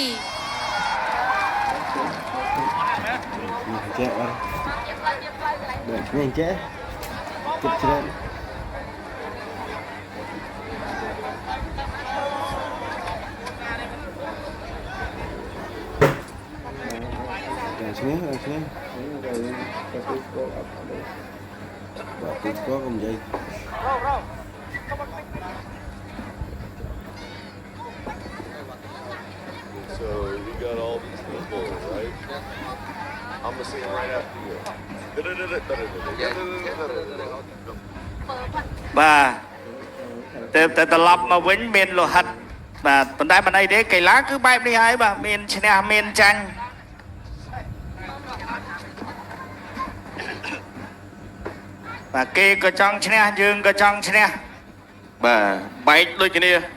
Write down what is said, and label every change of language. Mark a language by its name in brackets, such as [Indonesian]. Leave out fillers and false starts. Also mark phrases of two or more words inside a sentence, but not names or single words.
[Khmer] ចេះអត់ដូចនេះចេះគិតច្រើនឈ្នះបាទពីស្គាល់កុំនិយាយ [English] So you got all these people, right? I'm gonna sing right after you. [Khmer] បាទតែត្រឡប់មកវិញមានលោហិតបាទប៉ុន្តែមិនអីទេកីឡាគឺបែបនេះហើយបាទមានឈ្នះមានចាញ់បាទគេក៏ចង់ឈ្នះយើងក៏ចង់ឈ្នះបាទបែកដូចគ្នា